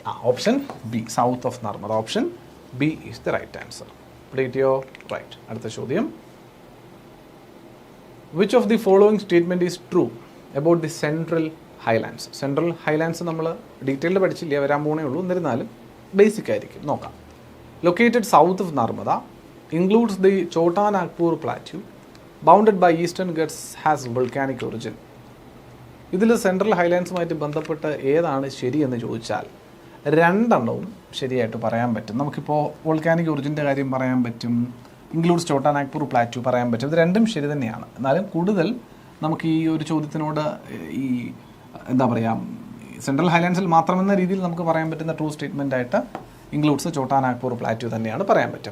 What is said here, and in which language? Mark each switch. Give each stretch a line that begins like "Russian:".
English: Option B, south of Narmada. Option B is the right answer. പ്ലീറ്റിയോ right.
Malayalam: അടുത്ത ചോദ്യം,
English: Which of the following statement is true about the central highlands?
Malayalam: Central Highlands നമ്മൾ detailed പഠിച്ചില്ല, വരാൻ പോണേ ഉള്ളൂ. എന്നിരുന്നാലും basic ആയിരിക്കും, നോക്കാം.
English: Located south of Narmada, includes the Chota Nagpur plateau, bounded by eastern Ghats, has volcanic origin.
Malayalam: ഇതിൽ സെൻട്രൽ ഹൈലാൻഡ്സുമായിട്ട് ബന്ധപ്പെട്ട് ഏതാണ് ശരിയെന്ന് ചോദിച്ചാൽ രണ്ടെണ്ണവും ശരിയായിട്ട് പറയാൻ പറ്റും. നമുക്കിപ്പോൾ വോൾക്കാനിക് ഒറിജിൻ്റെ കാര്യം പറയാൻ പറ്റും, ഇൻക്ലൂഡ്സ് ചോട്ടാ നാഗ്പൂർ പ്ലാറ്റു പറയാൻ പറ്റും. ഇത് രണ്ടും ശരി തന്നെയാണ്. എന്നാലും കൂടുതൽ നമുക്ക് ഈ ഒരു ചോദ്യത്തിനോട് ഈ എന്താ പറയുക, സെൻട്രൽ ഹൈലാൻഡ്സിൽ മാത്രമെന്ന രീതിയിൽ നമുക്ക് പറയാൻ പറ്റുന്ന ട്രൂ സ്റ്റേറ്റ്മെൻ്റ് ആയിട്ട് ഇൻക്ലൂഡ്സ് ചോട്ടാ നാഗ്പൂർ പ്ലാറ്റു തന്നെയാണ് പറയാൻ പറ്റുക.